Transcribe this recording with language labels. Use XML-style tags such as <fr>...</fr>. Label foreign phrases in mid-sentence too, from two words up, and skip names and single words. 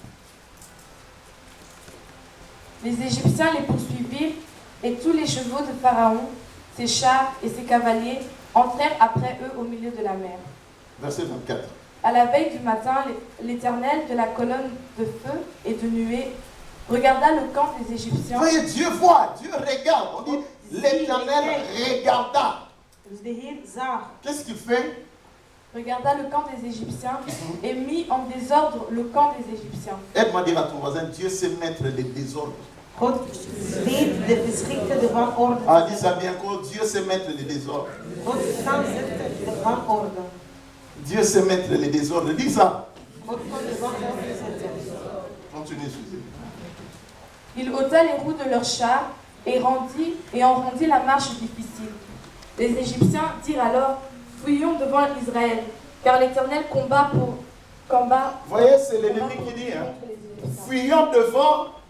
<fr>Les Égyptiens les poursuivirent et tous les chevaux de Pharaon, ses chars et ses cavaliers entrèrent après eux au milieu de la mer. Verset 24. À la veille du matin, l'Éternel de la colonne de feu et de nuée regarda le camp des Égyptiens. Voyez, Dieu voit, Dieu regarde. On dit, l'Éternel regarda.</fr> <nl>Dus de Heer zag.</nl> <fr>Qu'est-ce qu'il fait? Regarda le camp des Égyptiens et mit en désordre le camp des Égyptiens. Aide-moi à dire à ton voisin, Dieu sait mettre les désordres.</fr> <nl>God weet de geschikte de wanorde.</nl> <fr>Ah, dis ça bien encore, Dieu sait mettre les désordres.</fr> <nl>God kan zetten de wanorde.</nl> <fr>Dieu sait mettre les désordres. Dis ça.</fr> <nl>God kan de wanorde zetten.</nl> <fr>Continue, Suzy. Il ôta les roues de leurs chars et en rendit la marche difficile. Les Égyptiens dirent alors, fuyons devant Israël, car l'Éternel combat. Vous voyez, c'est l'ennemi qui dit, hein, fuyons devant.</fr>